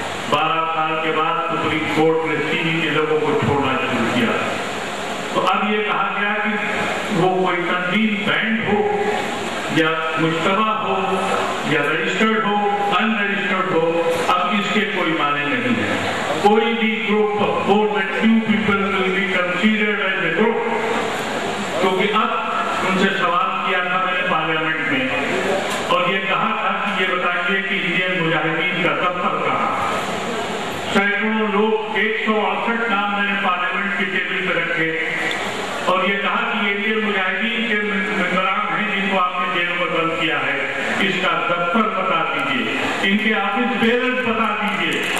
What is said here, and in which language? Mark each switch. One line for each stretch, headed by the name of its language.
Urdu: 12 سال کے بعد سپریم کورٹ نے سیمی کے لوگوں کو چھوڑنا شروع کیا. تو اب یہ کہا گیا کہ وہ کوئی تنظیم بینڈ ہو یا مشتبہ ہو یا رجسٹرڈ ہو ان رجسٹرڈ ہو، اب اس کے کوئی معنی نہیں ہے. کوئی بھی group
English: more than 2 people will be considered as a group.
Urdu: کیونکہ اب ان سے سوال کیا تھا میں نے پارلیمنٹ میں اور یہ کہا تھا کہ یہ بتائیے کہ انڈین مجاہدین کا دفتر کہاں. سینکڑوں لوگ 168 نام میں نے پارلیمنٹ کی ٹیبل پہ رکھے اور یہ کہا کہ یہ انڈین مجاہدین کے ممبران ہیں جن کو آپ نے جیلوں میں بند کیا ہے، اس کا دفتر بتا دیجیے، ان کے آفس بیررز بتا دیجیے.